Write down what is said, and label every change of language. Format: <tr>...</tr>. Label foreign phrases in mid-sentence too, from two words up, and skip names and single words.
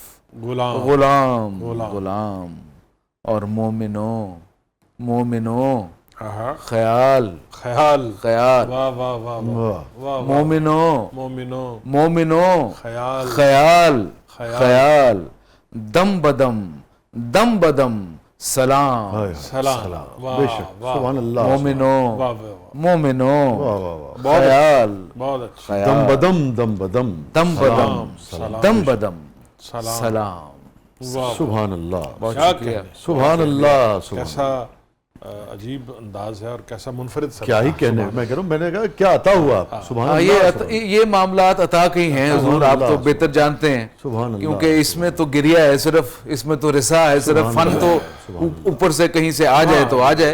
<ur>غلام، غلام، غلام، غلام، اور مومنوں، مومنوں، آہا، خیال، خیال، خیال، واہ واہ واہ واہ، واہ، واہ، مومنوں، مومنوں، مومنوں، خیال، خیال، خیال، خیال، دم بدم، دم بدم، سلام، ہائے ہائے، سلام، بے شک،</ur> <ar>سبحان اللہ،</ar> <ur>مومنوں، واہ واہ واہ، مومنوں، واہ واہ واہ، بہت خیال، بہت اچھا، خیال، دم بدم، دم بدم، دم بدم، سلام، دم بدم، سلام، سلام، واہ،</ur> <ar>سبحان اللہ،</ar> <ur>بہت کیا شکریہ، کہنے،</ur> <ar>سبحان اللہ، سبحان</ar> <ur>کیسا عجیب انداز ہے اور کیسا منفرد سا، کیا ہی کہنے، میں کہہ رہا ہوں، میں نے کہا کیا عطا ہوا،</ur> <ar>سبحان اللہ،</ar> <ur>یہ معاملات عطا کے ہیں حضور، آپ تو بہتر جانتے ہیں،</ur> <ar>سبحان اللہ،</ar> <ur>کیونکہ اس میں تو گریہ ہے صرف، اس میں تو رسا ہے صرف، فن تو اوپر سے کہیں سے آ جائے تو آ جائے،</ur>